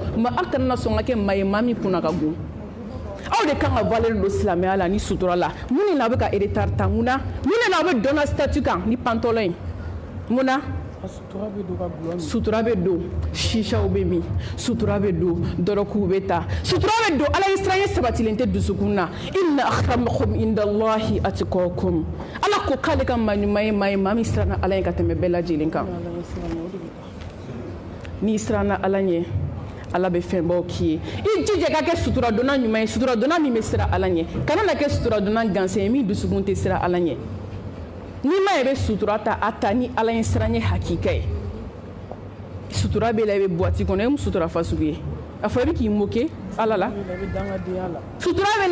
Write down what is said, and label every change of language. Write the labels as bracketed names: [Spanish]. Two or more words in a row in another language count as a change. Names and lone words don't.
[Bambara] ka kɛ maa ye maa min kunna ka gon aw de kan ka valeur don silamɛya la ni sutura la mun de la a bɛ ka retard ta mun na aw bɛ dɔnna statut kan ni pantalon in mun na sutura bɛ don shishaw bɛ min sutura bɛ don dɔrɔkuw bɛ ta sutura bɛ don Ala ye siranya sabatilen tɛ dusukun na [Arabic] إن أكرمكم عند الله أتقاكم [Bambara] Ala ko k'ale ka maa ɲuman ye maa ye maa min siranna Ala ɲɛ ka tɛmɛ bɛɛ lajɛlen kan n'i siranna Ala ɲɛ Ala bɛ fɛnbaw k'i ye i jija ka kɛ sutura donna ɲuman ye sutura donna min bɛ siran Ala ɲɛ kana na kɛ sutura donna gansan ye min dusukun tɛ siran Ala ɲɛ n'i ma yɛrɛ sutura ta a ta ni Ala ye siranɲɛ hakika ye sutura bɛ la i bɛ boîte kɔnɔ e mu sutura fasugu ye a fɔ i bɛ k'i moquer Ala la sutura bɛ la